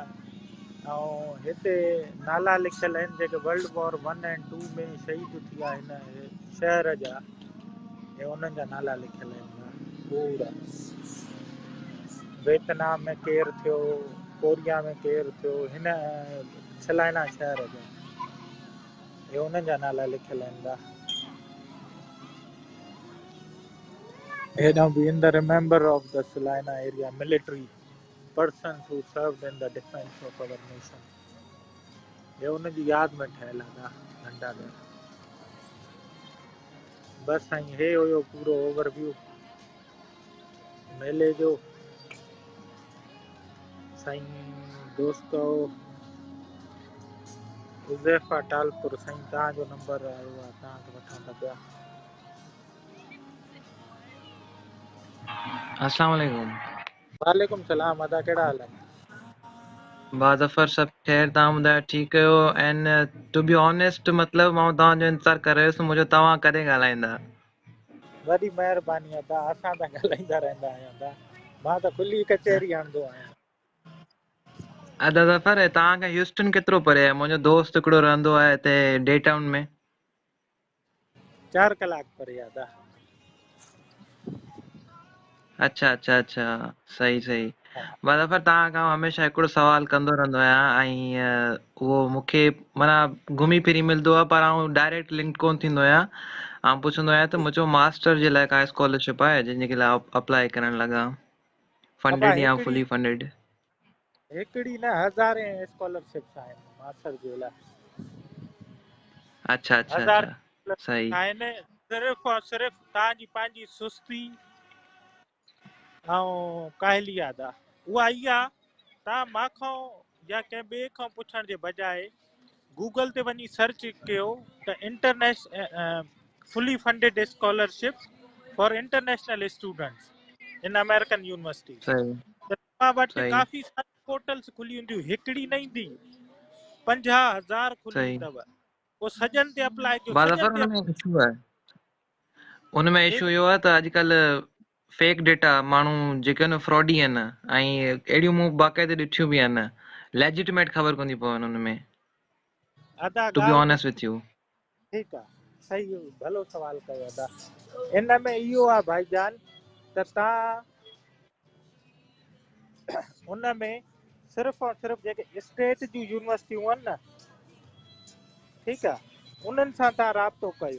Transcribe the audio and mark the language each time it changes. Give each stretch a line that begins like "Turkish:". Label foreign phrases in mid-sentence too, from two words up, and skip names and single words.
Sindhi: ऐं हिते नाला लिखियल आहिनि जेके वर्ल्ड वॉर 1 ऐं 2 में शहीद थिया हिन शहर जा, हे उन्हनि जा नाला लिखियल आहिनि पूरा। वियतनाम में केरु थियो, कोरिया में केरु थियो, हिन सलाइना शहर जा, हे उन्हनि जा नाला लिखियल आहिनि। हेॾां बि
English: in the remember of the Salina area military persons who served in the defense of our nation,
Sindhi: हे उनजी यादि में ठहियल आहे घंटा घर। बसि साईं हे हुयो पूरो ओवरव्यू मेले जो। साईं दोस्तो उज़ैफा टालपुर, साईं तव्हांजो नंबर आयो आहे, तव्हांखे वठां था पिया।
Arabic: السلام عليكم. وعليكم السلام,
Sindhi: अदा कहिड़ा हाल आहिनि? बाज़फ़र सब ख़ैर, तव्हां ॿुधायो ठीकु आहियो?
English: and to be honest
Sindhi: मतिलबु मां तव्हांजो इंतज़ारु करे रहियुसि, मुंहिंजो तव्हां कॾहिं ॻाल्हाईंदा? वॾी महिरबानी अदा, असां त ॻाल्हाईंदा रहंदा आहियूं अदा, मां त खुली कचहरी हणंदो आहियां। अदा ज़फ़र, तव्हांखे ह्यूस्टन केतिरो परे आहे? मुंहिंजो दोस्त हिकिड़ो रहंदो आहे हिते डे टाउन में। 4 कलाक परे अदा। अच्छा अच्छा अच्छा, सही सही। बाज़फ़र तव्हां खां हमेशह हिकिड़ो सुवाल कंदो रहंदो आहियां, ऐं उहो मूंखे माना घुमी फिरी मिलंदो आहे, पर आउं डायरेक्ट लिंक कोन थींदो आहियां। आउं पुछंदो आहियां त मुंहिंजो मास्टर जे लाइ का स्कॉलरशिप आहे जंहिंजे लाइ अप्लाई करणु लॻा, अबा
English: funded ya fully funded?
Sindhi: हिकिड़ी न, हज़ारे स्कॉलरशिप्स आहिनि मास्टर जे लाइ। अच्छा अच्छा हज़ार अच्छा, सही आहिनि, सिर्फ़ु और सिर्फ़ु तव्हांजी पंहिंजी सुस्ती ऐं काहली अदा उहा इहा, तव्हां मां या कंहिं ॿिए खां पुछण जे बजाए गूगल ते वञी सर्च कयो त
English: international fully funded scholarship for international students in American university,
Sindhi: सही त तव्हां वटि सही काफ़ी सारी पोर्टल्स खुली हूंदियूं। हिकिड़ी न ईंदी, 50,000 खुली सही। अथव। पोइ सजन ते अप्लाई कयो, सजन बाज़फ़र ते हुनमें इशू आहे, हुनमें हे इशू इहो आहे त अॼुकल्ह
English: fake data
Sindhi: माण्हू जेके आहिनि फ्रॉडी आहिनि, ऐं अहिड़ियूं मूं बाक़ाइदे ॾिठियूं बि आहिनि, लेजिटिमेट ख़बर कोन थी पवनि हुनमें, अदा
English: to be
Sindhi: ॻाल्हि
English: honest with you.
Sindhi: ठीकु आहे, सही, भलो सवाल कयो अदा। इन में इहो आहे भाईजान त तव्हां उन में सिर्फ़ु और सिर्फ़ु जेके स्टेट जूं यूनिवर्सिटियूं आहिनि न, ठीकु आहे, उन्हनि सां तव्हां राब्तो कयो,